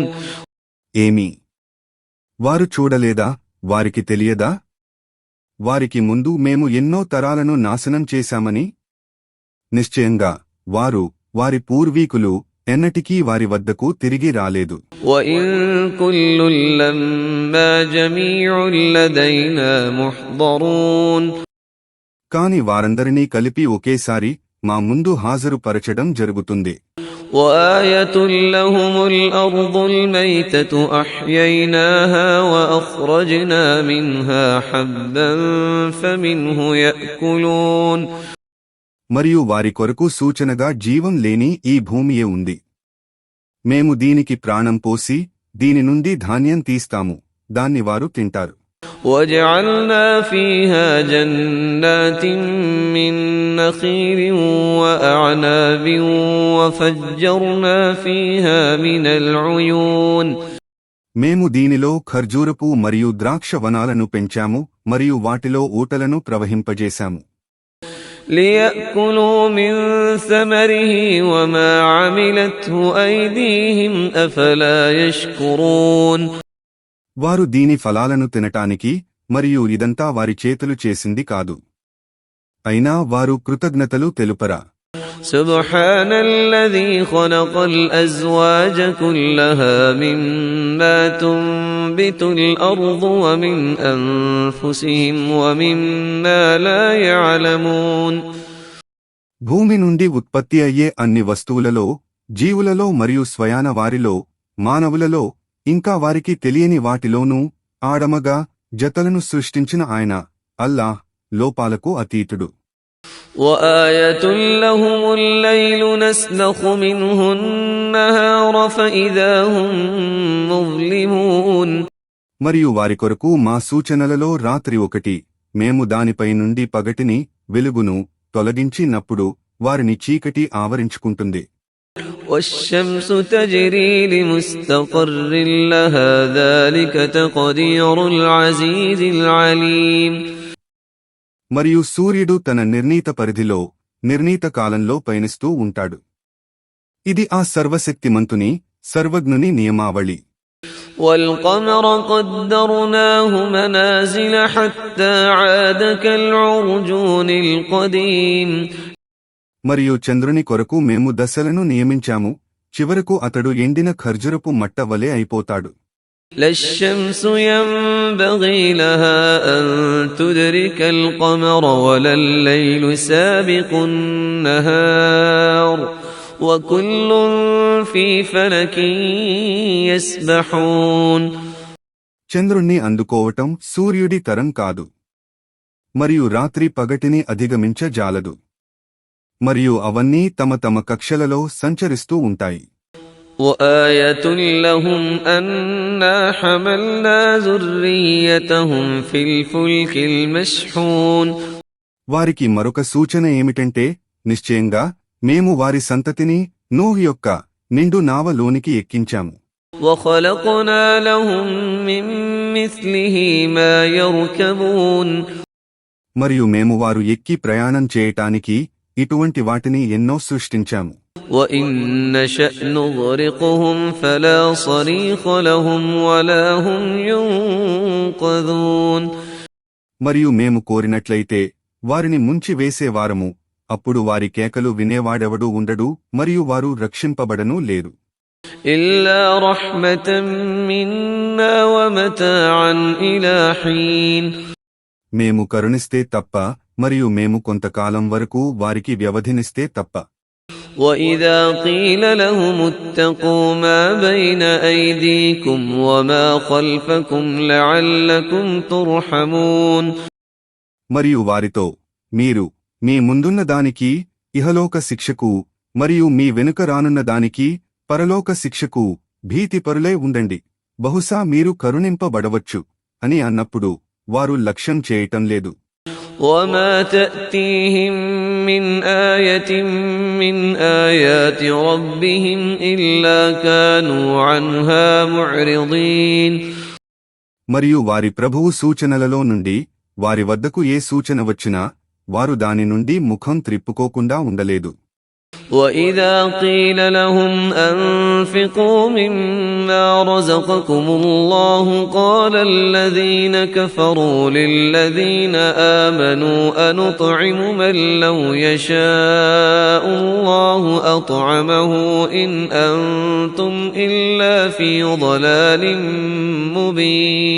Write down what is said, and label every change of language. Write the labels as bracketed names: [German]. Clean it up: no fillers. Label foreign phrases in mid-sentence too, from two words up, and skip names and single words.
[Telugu] ఏమి, వారు చూడలేదా, వారికి తెలియదా, వారికి ముందు మేము ఎన్నో తరాలను నాశనం చేశామని? నిశ్చయంగా వారు, వారి పూర్వీకులు ఎన్నటికీ వారి వద్దకు తిరిగి రాలేదు. [Arabic] وَإِن كُلٌّ لَّمَّا جَمِيعٌ لَّدَيْنَا مُحْضَرُونَ. [Telugu] కాని వారందరినీ కలిపి ఒకేసారి మా ముందు హాజరుపరచడం జరుగుతుంది. [Arabic] وآية لهم الأرض الميتة أحييناها وأخرجنا منها حبا فمنه يأكلون. [Telugu] మరియు వారి కొరకు సూచనగా జీవం లేని ఈ భూమియే ఉంది. మేము దీనికి ప్రాణం పోసి దీని నుండి ధాన్యం తీస్తాము, దాన్ని వారు తింటారు. [Arabic] وجعلنا فيها جنات من نخيل وأعناب وفجرنا فيها من العيون. [Telugu] మేము దీనిలో ఖర్జూరపు మరియు ద్రాక్ష వనాలను పెంచాము మరియు వాటిలో ఊటలను ప్రవహింపజేశాము. [Arabic] ليأكلوا من ثمره وما عملته أيديهم أفلا يشكرون. [Telugu] వారు దీని ఫలాలను తినటానికి మరియు ఇదంతా వారి చేతులు చేసింది కాదు, అయినా వారు కృతజ్ఞతలు తెలుపరా? [Arabic] سبحان الذي خلق الأزواج كلها مما تنبت الأرض ومن أنفسهم ومما لا يعلمون. [Telugu] భూమి నుండి ఉత్పత్తి అయ్యే అన్ని వస్తువులలో, జీవులలో మరియు స్వయాన వారిలో, మానవులలో, ఇంకా వారికి తెలియని వాటిలోనూ ఆడమగా జతలను సృష్టించిన ఆయన అల్లాహ్ లోపాలకు అతీతుడు. [Arabic] وآية لهم الليل نسلخ منه النهار فإذا هم مظلمون. [Telugu] మరియు వారి కొరకు మా సూచనలలో రాత్రి ఒకటి, మేము దానిపై నుండి పగటిని వెలుగును తొలగించినప్పుడు వారిని చీకటి ఆవరించుకుంటుంది. [Arabic] والشمس تجري لمستقر لها ذلك تقدير العزيز العليم. [Telugu] మరియు సూర్యుడు తన నిర్ణీత పరిధిలో నిర్ణీత కాలంలో పయనిస్తూ ఉంటాడు. ఇది ఆ సర్వశక్తిమంతుని సర్వజ్ఞుని నియమావళి. [Arabic] والقمر قدرناه منازل حتى عاد كالعرجون القديم. [Telugu] మరియు చంద్రుని కొరకు మేము దశలను నియమించాము, చివరకు అతడు ఎండిన ఖర్జురపు మట్ట వలె అయిపోతాడు. [Arabic] لا الشمس ينبغي لها أن تدرك القمر ولا الليل سابق النهار وكل في فلك يسبحون. [Telugu] చంద్రుణ్ణి అందుకోవటం సూర్యుడి తరం కాదు, మరియు రాత్రి పగటిని అధిగమించజాలదు, మరియు అవన్నీ తమ తమ కక్షలలో సంచరిస్తూ ఉంటాయి. [Arabic] وآية لهم أنا حملنا ذريتهم في الفلك المشحون. [Telugu] వారికి మరొక సూచన ఏమిటంటే, నిశ్చయంగా మేము వారి సంతతిని నూహ్ యొక్క నిండు నావలోనికి ఎక్కించాము. [Arabic] وخلقنا لهم من مثله ما يركبون. [Telugu] మరియు మేము వారు ఎక్కి ప్రయాణం చేయటానికి ఇటువంటి వాటిని ఎన్నో సృష్టించాము. [Arabic] وإن نشأ نغرقهم فلا صريخ لهم ولا هم ينقذون. [Telugu] మరియు మేము కోరినట్లయితే వారిని ముంచి వేసేవారము, అప్పుడు వారి కేకలు వినేవాడెవడూ ఉండడు మరియు వారు రక్షింపబడనూ లేరు. [Arabic] إلا رحمة منا ومتاعا إلى حين. [Telugu] మేము కరుణిస్తే తప్ప మరియు మేము కొంతకాలం వరకు వారికి వ్యవధినిస్తే తప్ప. [Arabic] وإذا قيل لهم اتقوا ما بين أيديكم وما خلفكم لعلكم ترحمون. [Telugu] మరియు వారితో, మీరు మీ ముందున్న దానికి ఇహలోక శిక్షకు మరియు మీ వెనుక రానున్న దానికి పరలోక శిక్షకు భీతిపరులై ఉండండి, బహుశా మీరు కరుణింపబడవచ్చు అని అన్నప్పుడు వారు లక్ష్యం చేయటం లేదు. [Arabic] وما تأتيهم من آية من آيات ربهم إلا كانوا عنها معرضين. [Telugu] మరియు వారి ప్రభువు సూచనలలో నుండి వారి వద్దకు ఏ సూచన వచ్చినా వారు దాని నుండి ముఖం త్రిప్పుకోకుండా ఉండలేదు. [Arabic] وإذا قيل لهم أنفقوا مما رزقكم الله قال الذين كفروا للذين آمنوا أنطعم من لو يشاء الله أطعمه إن أنتم إلا في ضلال مبين.